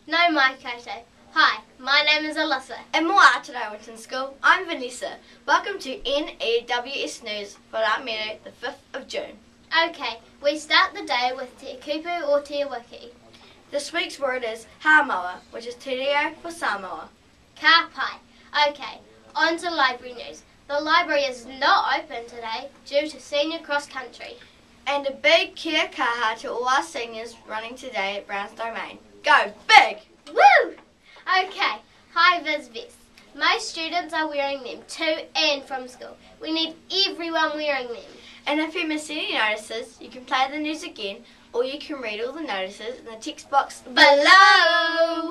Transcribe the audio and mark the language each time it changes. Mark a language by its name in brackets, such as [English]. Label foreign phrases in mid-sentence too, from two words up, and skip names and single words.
[Māori] mai koutou. Hi, [English] my name is Alyssa. And moa today, Winton School. I'm Vanessa. Welcome to N.E.W.S News for our Mero, the 5th of June. Okay, we start the day with [Māori] te kupu [English] or [Māori] te wiki. [English] This week's word is hamoa, which is [Māori] te reo [English] for Samoa. [Māori] Ka pai. [English] Okay, on to library news. The library is not open today due to senior cross country. And a big [Māori] kia kaha [English] to all our seniors running today at Brown's Domain. Go big! Woo! Okay, high vis vests. Most students are wearing them to and from school. We need everyone wearing them. And if you miss any notices, you can play the news again, or you can read all the notices in the text box below.